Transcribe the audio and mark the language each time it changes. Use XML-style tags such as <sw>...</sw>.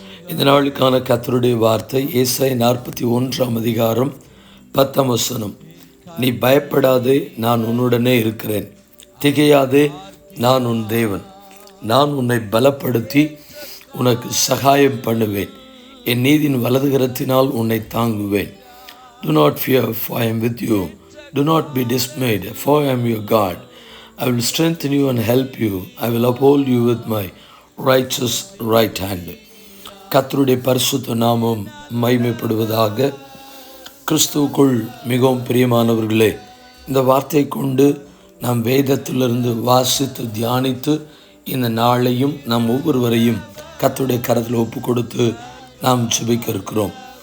<ta>இந்த நாளுக்கான கர்த்தருடைய வார்த்தை ஏசாயா 41:10. நீ பயப்படாதே, நான் உன்னுடனே இருக்கிறேன். திகையாதே, நான் உன் தேவன். நான் உன்னை பலப்படுத்தி உனக்கு சகாயம் பண்ணுவேன். என் நீதியின் வலதுகரத்தினால் உன்னை தாங்குவேன்.</ta> <en>Do not fear, for I am with you. Do not be dismayed, for I am your God. I will strengthen you and help you. I will uphold you with my righteous right hand.</en> <ta>கர்த்தருடைய பரிசுத்த நாமம் மகிமைப்படுவதாக. கிறிஸ்துவுக்குள் மிகவும் பிரியமானவர்களே, இந்த வார்த்தை கொண்டு நாம் வேதத்திலிருந்து வாசித்து தியானித்து இந்த நாளையும் நாம் ஒவ்வொருவரையும் கர்த்தருடைய கரத்தில் ஒப்பு கொடுத்து நாம் ஜெபிக்க இருக்கிறோம்.</ta>